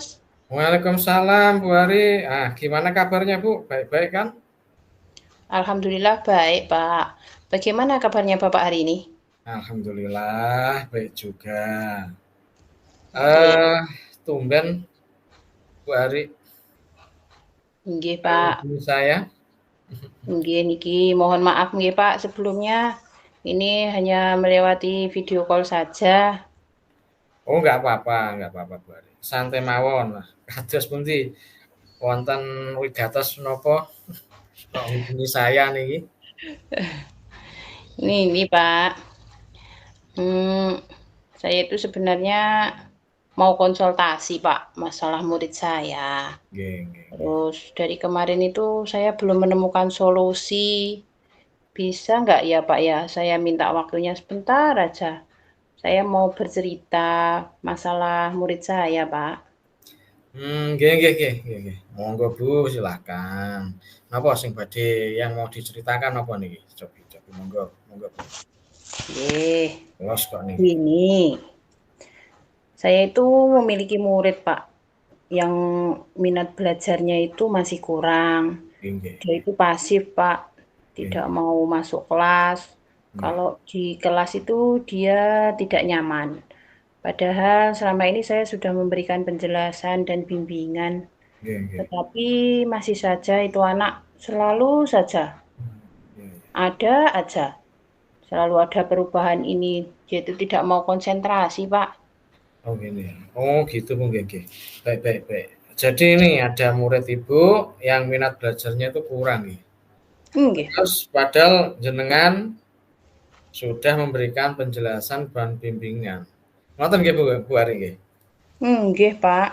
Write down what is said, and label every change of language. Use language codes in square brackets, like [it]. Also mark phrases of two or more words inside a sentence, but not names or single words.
[id] Waalaikumsalam Bu Ari. Gimana kabarnya Bu? Baik-baik kan? Alhamdulillah baik Pak. Bagaimana kabarnya Bapak hari ini? Alhamdulillah baik juga. Oke, Eh, Tumben Bu Ari nggih Pak. hubungi saya. [jv] Nggih niki [id] mohon maaf nggih Pak sebelumnya. Ini hanya melewati video call saja. Oh, nggak apa-apa Bu Ari. [jv] Santai mawon lah. Kados pundi wonten wigatos menapa kok [id] hubungi saya [jv] niki? [id] Ini Pak. Hmm, saya itu sebenarnya mau konsultasi Pak masalah murid saya. [jv] Nggih, nggih, nggih. [id] Terus dari kemarin itu saya belum menemukan solusi. Bisa nggak ya Pak ya? Saya minta waktunya sebentar aja. Saya mau bercerita masalah murid saya, Pak. [jv] Nggih, nggih, nggih, nggih, nggih. [id] Monggo Bu, silakan. [jv] Napa sing badhe [id] yang mau diceritakan apa niki? [jv] Cobi, monggo, monggo Bu. Oke, Los kok niki. [id] ini saya itu memiliki murid, Pak, yang minat belajarnya itu masih kurang. [jv] Nggih, nggih, [id] Dia nggih. itu pasif, Pak, Nggih, tidak nggih. mau masuk kelas. Nggih. Kalau di kelas itu dia tidak nyaman. Padahal selama ini saya sudah memberikan penjelasan dan bimbingan, [jv] Nggih, nggih. [id] tetapi masih saja itu anak selalu saja Iya, iya. ada aja. Selalu ada perubahan ini, dia itu tidak mau konsentrasi, Pak. Oh gini. Oh gitu Bu, [jv] nggih, nggih. [id] Baik, baik, baik. Jadi ini ada murid Ibu yang minat belajarnya itu kurang nih. Nggih, Pak. Terus padahal jenengan sudah memberikan penjelasan dan bimbingan. [jv] Ngoten nggih Bu Ari nggih? [id] Nggih, Pak.